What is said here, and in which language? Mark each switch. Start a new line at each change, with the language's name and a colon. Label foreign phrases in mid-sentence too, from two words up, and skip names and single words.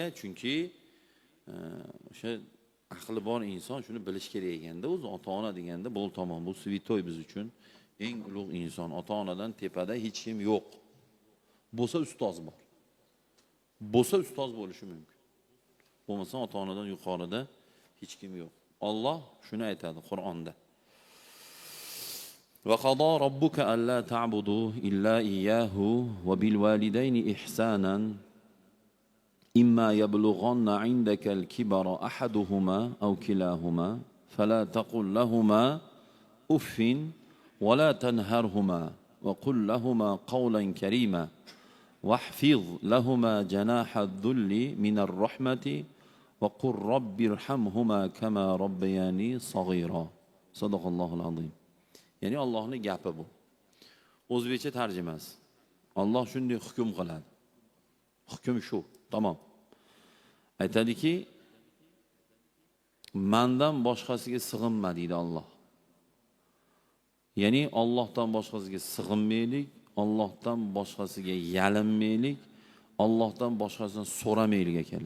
Uzbek: Chunki o'sha aqli bor inson shuni bilish kerak ekanda, o'zi ota-ona deganda bo'l tamom, bu svitoy biz uchun eng ulug' inson. Ota-onadan tepada hech kim yo'q. Bo'lsa ustoz bor. Bo'lsa ustoz bo'lishi mumkin. Bo'lmasa ota-onadan yuqorida hech kim yo'q. Alloh shuni aytadi Qur'onda.
Arabic: وقضى ربك ألا تعبدوا إلا إياه وبالوالدين إحسانا إما يبلغن عندك الكبر أحدهما أو كلاهما فلا تقل لهما أف ولا تنهرهما وقل لهما قولا كريما واحفظ لهما جناح الذل من الرحمة وقل رب ارحمهما كما ربياني صغيرا صدق الله العظيم.
Uzbek: Yani Allah'ın gapi bu. O'zbekcha tarjimasi. Alloh shunday hukm qiladi. Hukm shu, tamom. Aytadiki, mendan boshqasiga sig'inma deydi Alloh. Ya'ni Allohdan boshqasiga sig'inmaylik, Allohdan boshqasiga yalinmaylik, Allohdan boshqasidan so'ramaylik akalar.